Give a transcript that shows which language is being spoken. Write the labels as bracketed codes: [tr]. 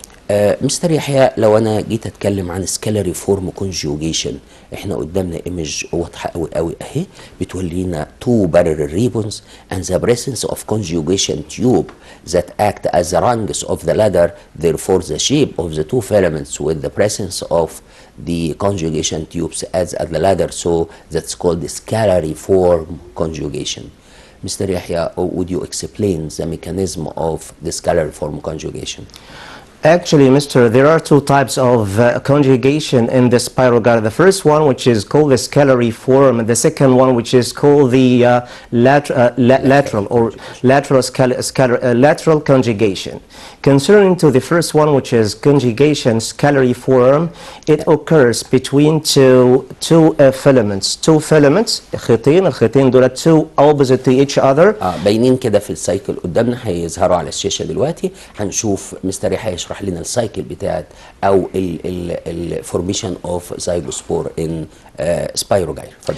[ar] مستر يحيى لو انا جيت اتكلم عن سكالاري فورم كونجوجيشن، احنا قدامنا ايمج واضحه قوي قوي اهي بتقول لنا [en] two parallel ribbons and the presence of conjugation tube that act as the rungs of the ladder. Therefore the shape of the two filaments with the presence of the conjugation tubes as the ladder, so that's called the scalary form conjugation. Mr. Yahya, would you explain the mechanism of the scalary form conjugation? Actually, Mr., there are two types of conjugation in the spirogyra. The first one, which is called the scalary form, and the second one, which is called the lateral conjugation. Concerning to the first one, which is conjugation scalary form, it occurs between two filaments. Two filaments, [ar] الخيطين دول [en] two opposite to each other. [ar] باينين كده في السايكل قدامنا، هيظهروا على الشاشة دلوقتي. هنشوف مستر يحيى يشرح لنا السايكل بتاعت او الفورميشن اوف زيجوسبور ان سبايروجايرا.